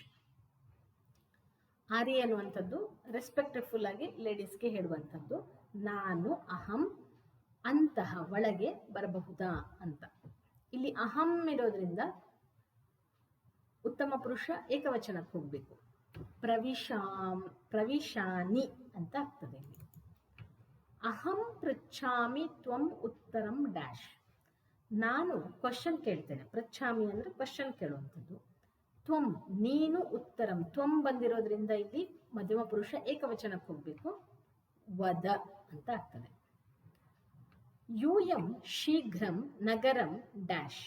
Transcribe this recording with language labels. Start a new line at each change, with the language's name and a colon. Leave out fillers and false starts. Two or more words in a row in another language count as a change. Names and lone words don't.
Kannada: ಆರ್ಯೆ ಅನ್ನುವಂಥದ್ದು ರೆಸ್ಪೆಕ್ಟ್ಫುಲ್ ಆಗಿ ಲೇಡೀಸ್ಗೆ ಹೇಳುವಂಥದ್ದು. ನಾನು ಅಹಂ ಅಂತಹ ಒಳಗೆ ಬರಬಹುದಾ ಅಂತ. ಇಲ್ಲಿ ಅಹಂ ಇರೋದ್ರಿಂದ ಉತ್ತಮ ಪುರುಷ ಏಕವಚನಕ್ಕೆ ಹೋಗ್ಬೇಕು. ಪ್ರವಿಶಾನಿ ಅಂತ ಆಗ್ತದೆ.
Sanskrit: ಇಲ್ಲಿ ಅಹಂ ಪೃಚ್ಛಾಮಿ ತ್ವಂ ಉತ್ತರಂ ಡ್ಯಾಶ್.
Kannada: ನಾನು ಕ್ವಶನ್ ಕೇಳ್ತೇನೆ, ಪೃಚ್ಛಾಮಿ ಅಂದ್ರೆ ಕ್ವಶನ್ ಕೇಳುವಂಥದ್ದು. ತ್ವಂ ನೀನು ಉತ್ತರಂ, ತ್ವಂ ಬಂದಿರೋದ್ರಿಂದ ಇಲ್ಲಿ ಮಧ್ಯಮ ಪುರುಷ ಏಕವಚನಕ್ಕೆ ಹೋಗ್ಬೇಕು, ವದ ಅಂತ ಆಗ್ತದೆ.
Sanskrit: ಯೂಯಂ ಶೀಘ್ರಂ ನಗರಂ ಡ್ಯಾಶ್.